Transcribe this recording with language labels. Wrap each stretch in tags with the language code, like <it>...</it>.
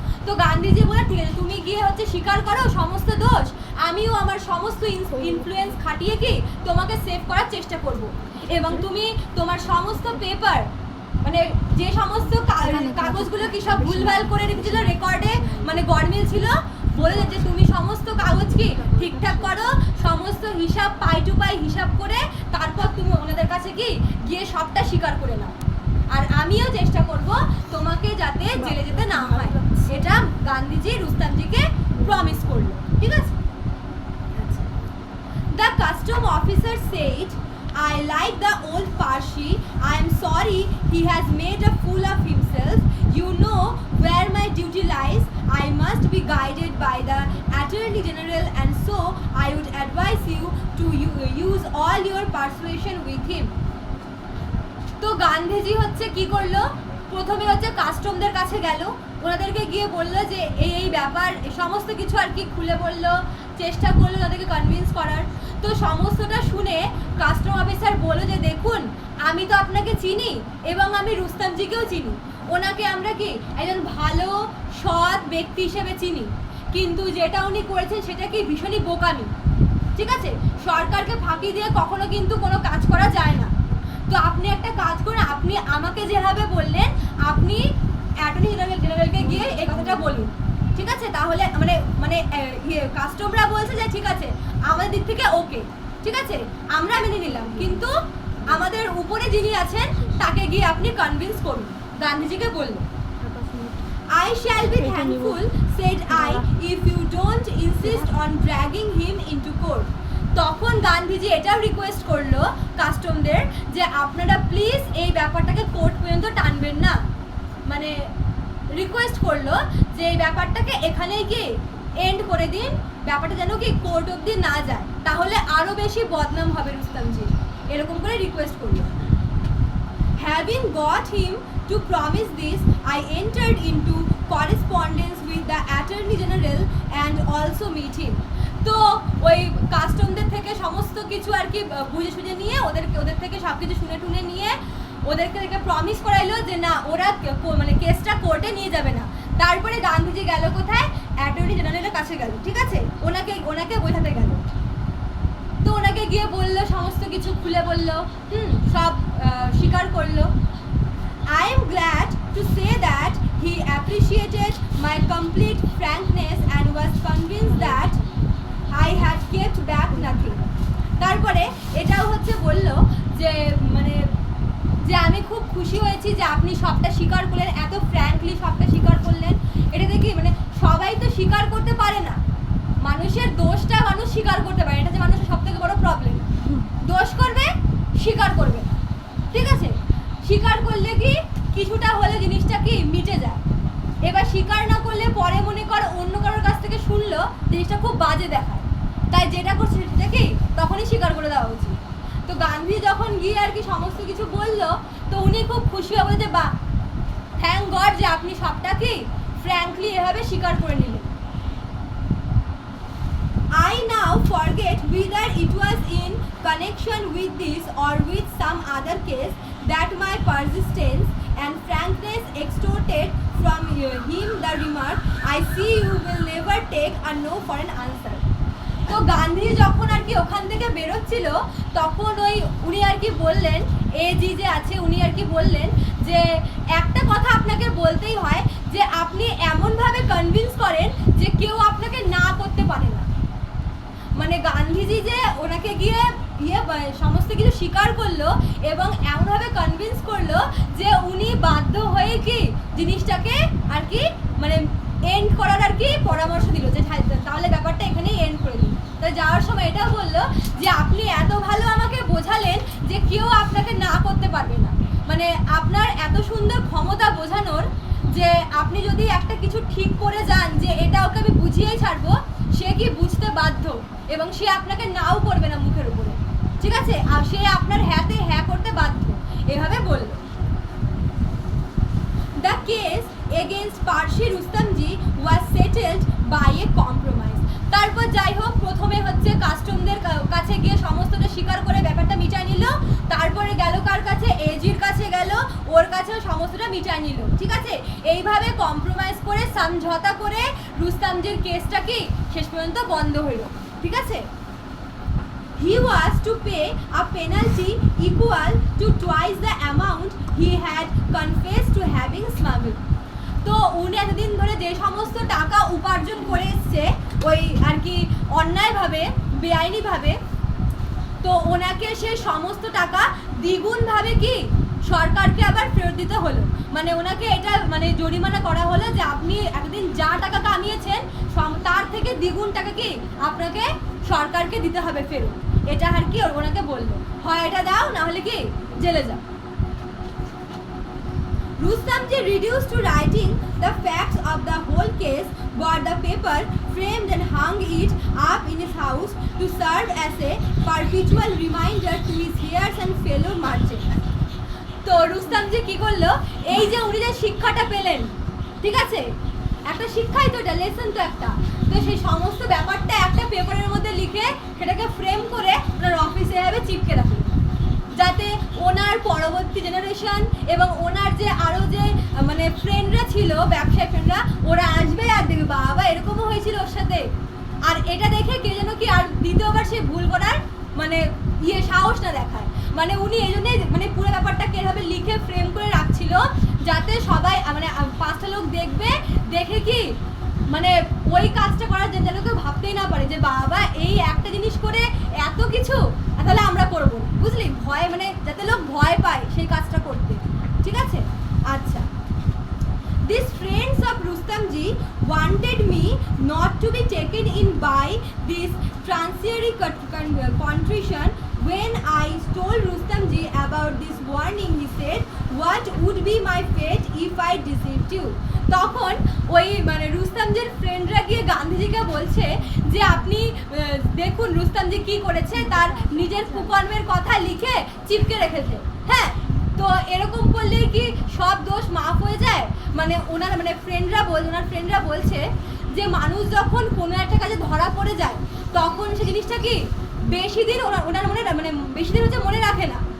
<bn>তো গান্ধীজি বলে ঠিক আছে, তুমি গিয়ে হচ্ছে স্বীকার করো সমস্ত দোষ, আমিও আমার সমস্ত ইনফ্লুয়েন্স খাটিয়ে কি তোমাকে সেভ করার চেষ্টা করব, এবং তুমি তোমার সমস্ত পেপার মানে যে সমস্ত কাগজগুলো কি সব ভুলভাল করে রেখেছিল রেকর্ডে, মানে গরমিল ছিল, বলে যে তুমি সমস্ত কাগজ কি ঠিকঠাক করো, সমস্ত হিসাব পাই টু পাই হিসাব করে তারপর তুমি ওনাদের কাছে কি গিয়ে সবটা স্বীকার করে নাও, আর আমিও চেষ্টা করব তোমাকে যাতে জেলে যেতে না হয়। এটা গান্ধীজি রুস্তামজিকে প্রমিস করলো, ঠিক আছে।</bn> <en>The custom officer said, I like the old Parshi. I am sorry he has made a fool of himself. You know where my duty lies. I must be guided by the Attorney General, and so I would advise you to use all your persuasion with him.</en> <bn>তো গান্ধীজি হচ্ছে কি করলো, প্রথমে হচ্ছে কাস্টমদের কাছে গেল, ওনাদেরকে গিয়ে বললো যে এই ব্যাপার সমস্ত কিছু আর কি খুলে বললো, চেষ্টা করলো তাদেরকে কনভিন্স করার। তো সমস্তটা শুনে কাস্টম অফিসার বললো যে আমি তো আপনাকে চিনি এবং আমি রুস্তমজিকেও চিনি। ওনাকে আমরা কি একজন ভালো সৎ ব্যক্তি হিসেবে চিনি, কিন্তু যেটা উনি করেছেন সেটা কি ভীষণই বোকামি। ঠিক আছে, সরকারকে ফাঁকি দিয়ে কখনো কিন্তু কোনো কাজ করা যায় না। তো আপনি একটা কাজ করুন, আপনি আমাকে যেভাবে বললেন আপনি অ্যাটর্নি জেনারেলকে গিয়ে এই কথাটা বলুন। ঠিক আছে, তাহলে মানে মানে কাস্টমরা বলছে যে ঠিক আছে আমাদের দিক থেকে ওকে, ঠিক আছে আমরা মেনে নিলাম, কিন্তু আমাদের উপরে যিনি আছেন তাকে গিয়ে আপনি কনভিন্স করুন। গান্ধীজিকে বললেন,</bn> <en>I shall be thankful, said I, if you don't insist on dragging him into court.</en> <bn>তখন গান্ধীজি এটাও রিকোয়েস্ট করলো কাস্টমদের যে আপনারা প্লিজ এই ব্যাপারটাকে কোর্ট পর্যন্ত টানবেন না। মানে রিকোয়েস্ট করলো যে এই ব্যাপারটাকে এখানেই কি এন্ড করে দিন, ব্যাপারটা যেন কি কোর্ট অবধি না যায়, তাহলে আরো বেশি বদনাম হবে রুস্তমজি, এরকম করে রিকোয়েস্ট করলো।</bn> <en>Having got him to promise this, I entered into correspondence with the Attorney General and also meet him.</en> <bn>তো ওই কাস্টমদের থেকে সমস্ত কিছু আর কি বুঝে সুঝে নিয়ে ওদের থেকে সব কিছু শুনে টুনে নিয়ে ওদেরকে প্রমিস করাইলো যে না ওরা মানে কেসটা কোর্টে নিয়ে যাবে না। তারপরে গান্ধীজি গেল কোথায়? অ্যাটর্নি জেনারেলের কাছে গেল, ঠিক আছে, ওনাকে বোঝাতে গেল। তো ওনাকে গিয়ে বললো, সমস্ত কিছু খুলে বললো, সব স্বীকার করলো।</bn> <en>I am glad to say that he appreciated my complete frankness and was convinced that I had kept back nothing.</en> <bn>তারপরে এটাও হচ্ছে বললো যে মানে যে আমি খুব খুশি হয়েছি যে আপনি সবটা স্বীকার করলেন, এত ফ্র্যাঙ্কলি সবটা স্বীকার করলেন। এটা দেখি মানে সবাই তো স্বীকার করতে পারে না, মানুষের দোষটা মানুষ স্বীকার করতে পারে, এটা যে মানুষের সব থেকে বড় প্রবলেম। দোষ করবে, স্বীকার করবে না, ঠিক আছে, স্বীকার করলে কি কিছুটা হলে জিনিসটা কি মিটে যায়। এবার স্বীকার না করলে পরে মনে কর অন্য কারোর কাছ থেকে শুনলো জিনিসটা খুব বাজে দেখায়, তাই যেটা করছে সেটা কি তখনই স্বীকার করে দেওয়া উচিত। তো গান্ধী যখন গিয়ে আর কি সমস্ত কিছু বললো, তো উনি খুব খুশি হবে যে বাহ, থ্যাংক গড যে আপনি সবটা কি ফ্র্যাঙ্কলি এভাবে স্বীকার করে নিলেন।</bn> <en>I now forget whether it was in connection with this or with some other case that my persistence and frankness extorted from him the remark, I see you will never take a no for an answer.</en> <bn>তো গান্ধী যখন আর কি ওখান থেকে বেরোচ্ছিল তখন উনি আর কি বললেন, AG যে আছে উনি আর কি বললেন যে একটা কথা আপনাকে বলতেই হয় যে আপনি এমনভাবে কনভিন্স করেন যে কেউ আপনাকে না করতে পারে না। মানে গান্ধীজি যে ওনাকে গিয়ে সমস্ত কিছু স্বীকার করলো এবং এমনভাবে কনভিন্স করলো যে উনি বাধ্য হয়ে কি জিনিসটাকে আর কি মানে এন্ড করার আর কি পরামর্শ দিল যে তাহলে ব্যাপারটা এখানেই এন্ড করে দিন। তো যাওয়ার সময় এটাও বললো যে আপনি এত ভালো আমাকে বোঝালেন যে কেউ আপনাকে না করতে পারবে না। মানে আপনার এত সুন্দর ক্ষমতা বোঝানোর যে আপনি যদি একটা কিছু ঠিক করে যান যে এটা ওকে আমি বুঝিয়েই ছাড়বো, সে কি বুঝতে বাধ্য এবং সে আপনাকে নাও করবে না মুখের উপরে, ঠিক আছে, আর সে আপনার হ্যাঁতে হ্যাঁ করতে বাধ্য, এভাবে বলল।</bn> <en>The case against Parshi Rustamji was settled by a compromise.</en> <bn>তারপর যাই হোক প্রথমে হচ্ছে কাস্টমদের কাছে গিয়ে সমস্তটা স্বীকার করে ব্যাপারটা মিটাই নিল, তারপরে গেল কার কাছে? এজির কাছে গেল, ওর কাছেও সমস্তটা মিটাই নিল, ঠিক আছে। এইভাবে কম্প্রোমাইজ করে সমঝোতা করে রুস্তমজির কেসটা কি শেষ পর্যন্ত বন্ধ হইল, ঠিক আছে।</bn> <en>He was to pay a penalty equal to twice the amount he had confessed to having smuggled.</en> <bn>তো উনি এতদিন ধরে যে সমস্ত টাকা উপার্জন করে এসছে ওই আর কি অন্যায়ভাবে বেআইনিভাবে, তো ওনাকে সে সমস্ত টাকা দ্বিগুণভাবে কি সরকারকে আবার ফেরত দিতে হলো। মানে ওনাকে এটা মানে জরিমানা করা হলো যে আপনি এতদিন যা টাকা কামিয়েছেন তার থেকে দ্বিগুণ টাকা কি আপনাকে সরকারকে দিতে হবে ফেরত। এটা আর কি ওনাকে বললো, হয় এটা দাও না হলে কি জেলে যাও।</bn> <en>Rustamji reduced to writing the facts of the whole case, bought the paper, framed and hung it up in his house to serve as a perpetual reminder to his heirs and fellow merchants.</en> <bn>তো রুস্তমজি কি করলো, এই যে উনি যে শিক্ষাটা পেলেন, ঠিক আছে, একটা শিক্ষাই তো এটা, লেসন তো একটা, তো সেই সমস্ত ব্যাপারটা একটা পেপারের মধ্যে লিখে সেটাকে ফ্রেম করে ওনার অফিসে এভাবে চিপকে রাখলেন, যাতে ওনার পরবর্তী জেনারেশন এবং ওনার যে আরো যে মানে ফ্রেন্ডরা ছিল, ব্যবসায়ী ফ্রেন্ডরা, ওরা আসবে আর দেখবে বাবা এরকমও হয়েছিল ওর সাথে। আর এটা দেখে কে যেন কি আর দ্বিতীয়বার সে ভুল করার মানে সাহস না দেখায়। মানে উনি এই জন্যই মানে পুরো ব্যাপারটাকে এভাবে লিখে ফ্রেম করে রাখছিল, যাতে সবাই মানে 5টা লোক দেখবে, দেখে কি মানে ওই কাজটা করার যেন কেউ ভাবতেই না পারে যে বাবা এই একটা জিনিস করে এত কিছু, তাহলে আমরা করবো, বুঝলি? ভয় মানে যাতে লোক ভয় পায় সেই কাজটা করতে, ঠিক আছে?</bn> <en>আচ্ছা, these friends of Rustamji wanted me not to be taken in by this transitory contrition. When I told Rustamji about this warning, he said, "What would be my fate if I deceived you?"</en> <bn>তখন ওই মানে রুস্তমজির ফ্রেন্ডরা গিয়ে গান্ধীজিকে বলছে যে আপনি দেখুন রুস্তমজি কি করেছে, তার নিজের কুকর্মের কথা লিখে চিপকে রেখেছে। হ্যাঁ, তো এরকম করলে কি সব দোষ মাফ হয়ে যায়? মানে ওনার মানে ফ্রেন্ডরা বলছে যে মানুষ যখন কোনো একটা কাজে ধরা পড়ে যায় তখন সে জিনিসটা কি বেশি দিন ওনার মনে মানে বেশি দিন হচ্ছে মনে রাখে না।</bn>